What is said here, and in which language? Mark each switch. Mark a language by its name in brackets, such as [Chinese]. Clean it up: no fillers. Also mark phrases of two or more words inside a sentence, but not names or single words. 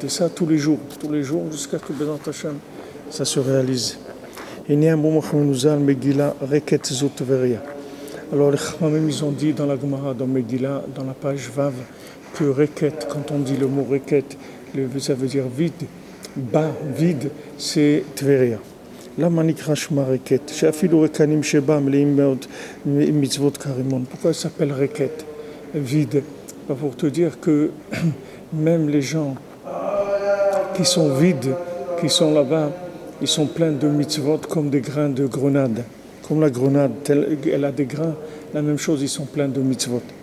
[French] Et ça tous les jours jusqu'à que [Hebrew] בעזרת השם [French] ça se réalise. Alors les Chachamim ils ont dit dans la Gemara, dans Megillah, dans la page Vav, que Reket, quand on dit le mot Reket, ça veut dire vide, bas, vide, c'est Tveria. [Hebrew] למה נקרא שמה רקת, שאפילו ריקנים שבה מלאים מאוד מצוות כרימון. [French] Pourquoi ça s'appelle Reket, vide? Pour te dire que même les gens qui sont vides, qui sont là-bas, ils sont pleins de mitzvot comme des grains de grenade. Comme la grenade, elle a des grains, la même chose, ils sont pleins de mitzvot.